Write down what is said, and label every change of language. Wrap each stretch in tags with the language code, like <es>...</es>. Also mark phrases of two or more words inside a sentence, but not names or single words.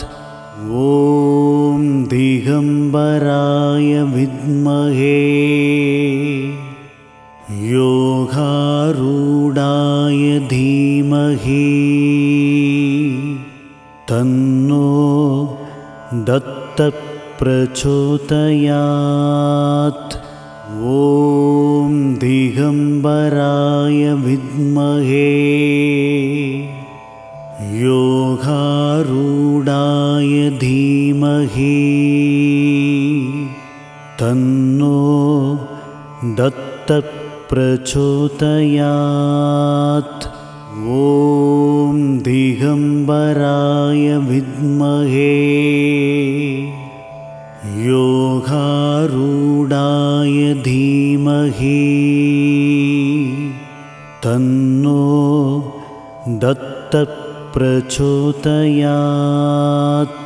<sa>ॐ दिगम्बराय विद्महे योगारूढाय धीमहि तन्नो दत्त प्रचोदयात्. ॐ दिगम्बराय विद्महे योगारूढाय धीमहि धीमहि तन्नो दत्तः प्रचोदयात्। ॐ दिगम्बराय विद्महे योगारूढाय धीमहि तन्नो दत्तः प्रचोदयात्।</sa>